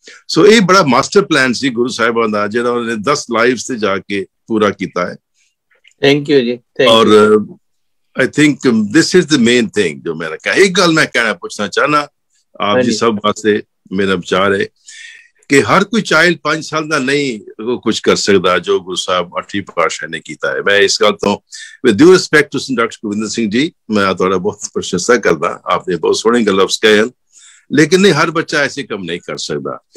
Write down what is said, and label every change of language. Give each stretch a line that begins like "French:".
Punjabi: ਸੋ ਇਹ ਬੜਾ master plan ਸੀ ਗੁਰੂ ਸਾਹਿਬਾਂ ਦਾ, ਜਿਹੜਾ ਉਹਨੇ 10 ਲਾਈਵਸ ਤੇ ਜਾ ਕੇ ਪੂਰਾ ਕੀਤਾ ਹੈ। ਥੈਂਕ ਯੂ ਜੀ।
English: ਔਰ I think this is the main thing
Punjabi: ਜੋ ਮੈਂ ਕਹਾ। ਇੱਕ ਗੱਲ ਮੈਂ ਕਹਿਣਾ ਪੁੱਛਣਾ ਚਾਹਨਾ ਆਪ ਜੀ ਸਭ ਵਾਸਤੇ, ਮੇਰਾ ਵਿਚਾਰ ਹੈ ਕਿ ਹਰ ਕੋਈ ਚਾਈਲਡ 5 ਸਾਲ ਦਾ ਨਹੀਂ ਕੁਝ ਕਰ ਸਕਦਾ ਜੋ ਗੁਰੂ ਸਾਹਿਬ 8ਵੀਂ ਪਾਤਸ਼ਾਹ ਨੇ ਕੀਤਾ ਹੈ। ਮੈਂ ਇਸ ਗੱਲ ਤੋਂ
English: with due respect to
Punjabi: doctor Gobinder Singh ji, ਮੈਂ ਤੁਹਾਡਾ ਬਹੁਤ ਪ੍ਰਸ਼ੰਸਾ ਕਰਦਾ, ਆਪਨੇ ਬਹੁਤ ਸੋਹਣੇ ਗੱਲਾਂ ਕਹੇ, ਲੇਕਿਨ ਨਹੀਂ ਹਰ ਬੱਚਾ ਐਸੇ ਕੰਮ ਨਹੀਂ ਕਰ ਸਕਦਾ।